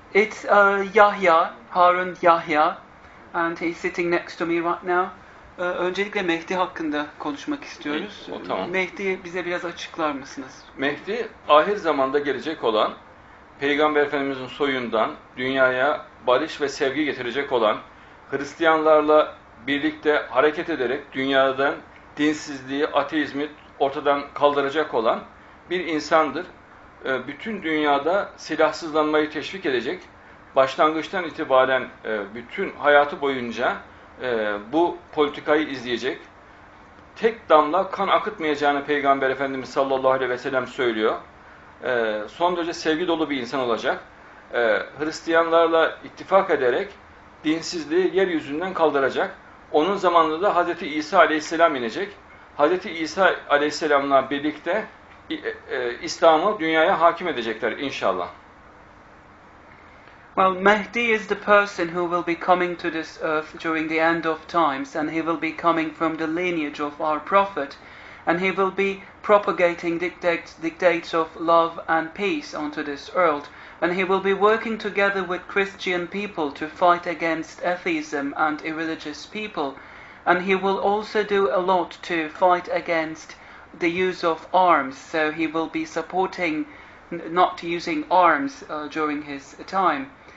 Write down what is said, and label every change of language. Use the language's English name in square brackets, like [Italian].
[English] It's Yahya, Harun Yahya, and he's sitting next to me right now. [Turkish] Öncelikle Mehdi hakkında konuşmak istiyoruz. Tamam. Mehdi'yi bize biraz açıklar mısınız? Mehdi, ahir zamanda gelecek olan, Peygamber Efendimizin soyundan dünyaya barış ve sevgi getirecek olan, Hristiyanlarla birlikte hareket ederek dünyadan dinsizliği, ateizmi ortadan kaldıracak olan bir insandır. Bütün dünyada silahsızlanmayı teşvik edecek, başlangıçtan itibaren bütün hayatı boyunca bu politikayı izleyecek, tek damla kan akıtmayacağını Peygamber Efendimiz sallallahu aleyhi ve sellem söylüyor. Son derece sevgi dolu bir insan olacak. Hristiyanlarla ittifak ederek dinsizliği yeryüzünden kaldıracak. Onun zamanında da Hz. İsa aleyhisselam inecek. Hz. İsa aleyhisselamla birlikte İslam'ı dünyaya hakim edecekler inşallah. [English] Well, Mehdi is the person who will be coming to this earth during the end of times, and he will be coming from the lineage of our prophet, and he will be propagating dictates of love and peace onto this world, and he will be working together with Christian people to fight against atheism and irreligious people, and he will also do a lot to fight against the use of arms, so he will be supporting not using arms during his time.